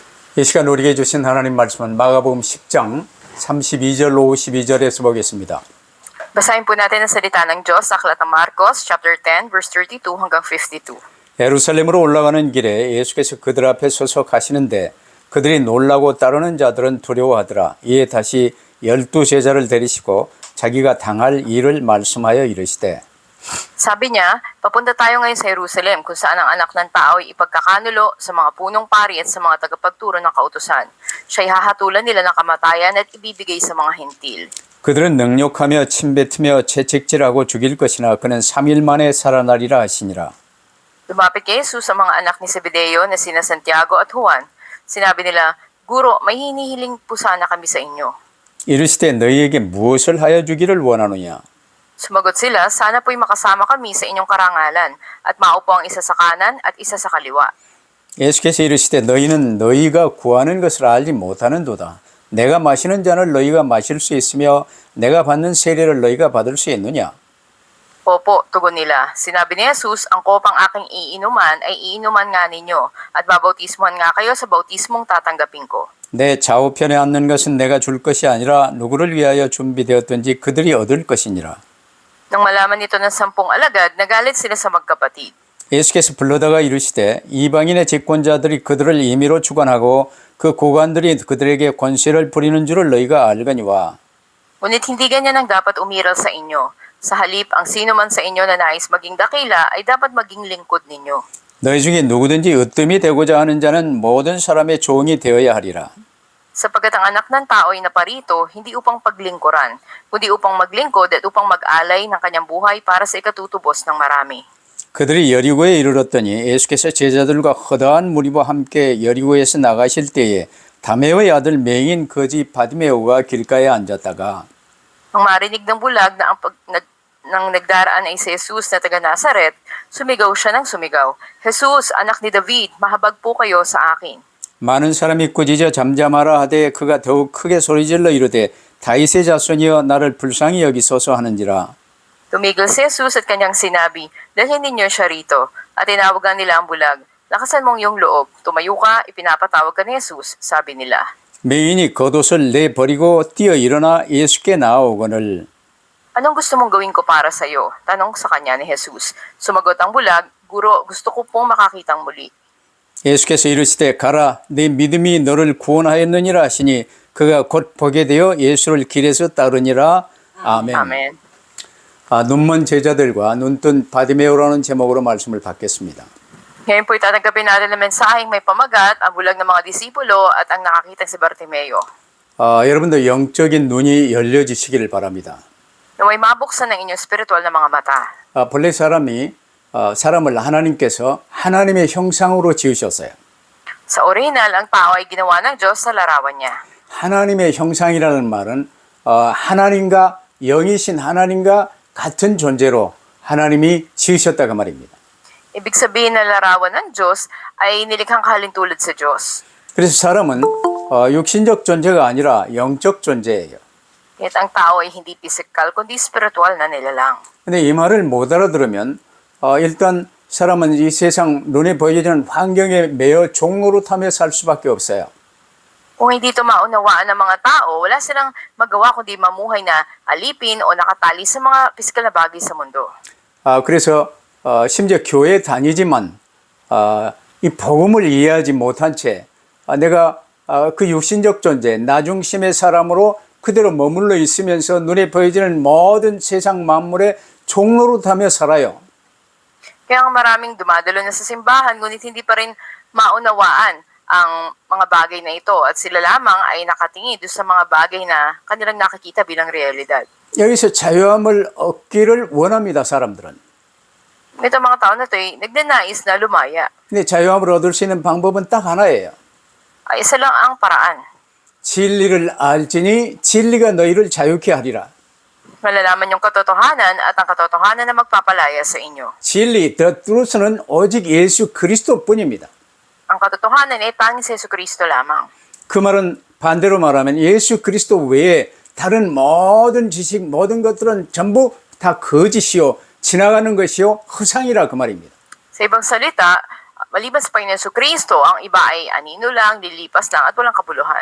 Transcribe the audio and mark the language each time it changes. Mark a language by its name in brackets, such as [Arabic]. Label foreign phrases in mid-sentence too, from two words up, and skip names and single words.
[Korean] 이 시간 우리에게 주신 하나님 말씀은 마가복음 10장 32절 52절에서 보겠습니다. [Filipino] Basahin po natin ang salita ng Diyos sa Aklat ng Marcos, chapter 10, verse 32 hanggang 52. [Korean] 예루살렘으로 올라가는 길에 예수께서 그들 앞에 서서 가시는데 그들이 놀라고 따르는 자들은 두려워하더라. 이에 다시 12 제자를 데리시고 자기가 당할 일을 말씀하여 이르시되 [Filipino] Sabi niya, papunta tayo ngayon sa Jerusalem kung saan ang anak ng tao ay ipagkakanulo sa mga punong pari at sa mga tagapagturo ng kautusan. Siya'y hahatulan nila ng kamatayan at ibibigay sa mga hentil. [Korean] 그들은 능욕하며 침뱉으며 채찍질하고 죽일 것이나 그는 3일 만에 살아나리라 하시니라. [Filipino] Lumapit kay Jesus sa mga anak ni Zebedeo na sina Santiago at Juan. Sinabi nila, Guro, may hinihiling po sana kami sa inyo. [Korean] 이르시되 너희에게 무엇을 하여 주기를 원하느냐? [Filipino] Sumagot sila, sana po'y makasama kami sa inyong karangalan at maupo ang isa sa kanan at isa sa kaliwa. [Korean] 예수께서 이르시되 너희는 너희가 구하는 것을 알지 못하는도다. 내가 마시는 잔을 너희가 마실 수 있으며 내가 받는 세례를 너희가 받을 수 있느냐? [Filipino] Opo, tugon nila. Sinabi ni Jesus, ang kopang aking iinuman ay iinuman nga ninyo at babautismuhan nga kayo sa bautismong tatanggapin ko. [Korean] 내 좌우편에 앉는 것은 내가 줄 것이 아니라 누구를 위하여 준비되었든지 그들이 얻을 것이니라. [Filipino] Nang malaman nito ng 10 alagad, nagalit sila sa magkapatid. [Korean] 예수께서 불러다가 이르시되 이방인의 집권자들이 그들을 임의로 주관하고 그 고관들이 그들에게 권세를 부리는 줄을 너희가 알거니와 [Filipino] Ngunit hindi ganyan ang dapat umiral sa inyo. Sa halip, ang sino man sa inyo na nais maging dakila ay dapat maging lingkod ninyo. [Korean] 너희 중에 누구든지 으뜸이 되고자 하는 자는 모든 사람의 종이 되어야 하리라. [Filipino] Sapagkat ang anak ng tao ay naparito, hindi upang paglingkuran, kundi upang maglingkod at upang mag-alay ng kanyang buhay para sa ikatutubos ng marami. [Korean] 그들이 여리고에 이르렀더니 예수께서 제자들과 허다한 무리와 함께 여리고에서 나가실 때에 다메오의 아들 맹인 거지 바디메오가 길가에 앉았다가 [Filipino] Nang marinig ng bulag na nang nagdaraan ay si Jesus na taga Nazaret, sumigaw siya ng sumigaw, Jesus, anak ni David, mahabag po kayo sa akin. [Korean] 많은 사람이 꾸짖어 잠잠하라 하되 그가 더욱 크게 소리질러 이르되 다윗의 자손이여 나를 불쌍히 여기소서 하는지라. [Filipino] Tumigil si Jesus at kanyang sinabi, dalhin ninyo siya rito. At tinawagan nila ang bulag, lakasan mong iyong loob, tumayo ka, ipinapatawag ka ni Jesus, sabi nila. [Korean] 맹인이 겉옷을 내버리고 뛰어 일어나 예수께 나아오거늘 [Filipino] Anong gusto mong gawin ko para sa iyo? Tanong sa kanya ni Jesus. Sumagot ang bulag, Guro, gusto ko pong makakitang muli. [Korean] 예수께서 이르시되 가라 네 믿음이 너를 구원하였느니라 하시니 그가 곧 보게 되어 예수를 길에서 따르니라. 아멘. [Filipino] Amen. [Korean] 눈먼 제자들과 눈뜬 바디메오라는 제목으로 말씀을 받겠습니다. [Filipino] Ngayon po itatanggapin natin ang mensaheng may pamagat, ang bulag ng mga disipulo at ang nakakita si Bartimeo. [Korean] 여러분들 영적인 눈이 열려지시기를 바랍니다. [Filipino] Naway mabuksan ng inyong spiritual na mga mata. [Korean] 본래 사람을 하나님께서 하나님의 형상으로 지으셨어요. [Filipino] Sa original, ang tao ay ginawa ng Diyos sa larawan niya. [Korean] 하나님의 형상이라는 말은 하나님과 영이신 하나님과 같은 존재로 하나님이 지으셨다고 말입니다. [Filipino] Ibig sabihin na larawan ng Diyos ay nilikhang kahalintulad sa Diyos. [Korean] 그래서 사람은 육신적 존재가 아니라 영적 존재예요. [Filipino] Kaya't ang tao ay hindi physical, kundi spiritual na nilalang. [Korean] 근데 이 말을 못 알아들으면 일단 사람은 이 세상 눈에 보여지는 환경에 매여 종노릇하며 살 수밖에 없어요. [Filipino] Kung hindi ito maunawaan ng mga tao, wala silang magawa kundi mamuhay na alipin o nakatali sa mga physical na bagay sa mundo. [Korean] 그래서 심지어 교회에 다니지만 이 복음을 이해하지 못한 채 내가 그 육신적 존재, 나 중심의 사람으로 그대로 머물러 있으면서 눈에 보여지는 모든 세상 만물에 종노릇하며 살아요. [Filipino] Kaya ang maraming dumadalo na sa simbahan, ngunit hindi pa rin maunawaan ang mga bagay na ito at sila lamang ay nakatingin doon sa mga bagay na kanilang nakikita bilang realidad. [Korean] 여기서 자유함을 얻기를 원합니다, 사람들은. [Filipino] Nito mga tao na ito ay nagnanais na lumaya. [Korean] 근데 자유함을 얻을 수 있는 방법은 딱 하나예요. [Filipino] Ay isa lang ang paraan. [Korean] 진리를 알지니 진리가 너희를 자유케 하리라. [Filipino] Malalaman yung katotohanan at ang katotohanan na magpapalaya sa inyo. [Korean] 진리, [English] the truth [Korean] 는 오직 예수 그리스도뿐입니다. [Filipino] Ang katotohanan ay tanging sa Jesucristo lamang. [Korean] 그 말은 반대로 말하면 예수 그리스도 외에 다른 모든 지식, 모든 것들은 전부 다 거짓이요, 지나가는 것이요, 허상이라 그 말입니다. [Filipino] Sa ibang salita, maliban sa Panginoon Kristo, ang iba ay anino lang, lilipas lang at walang kabuluhan.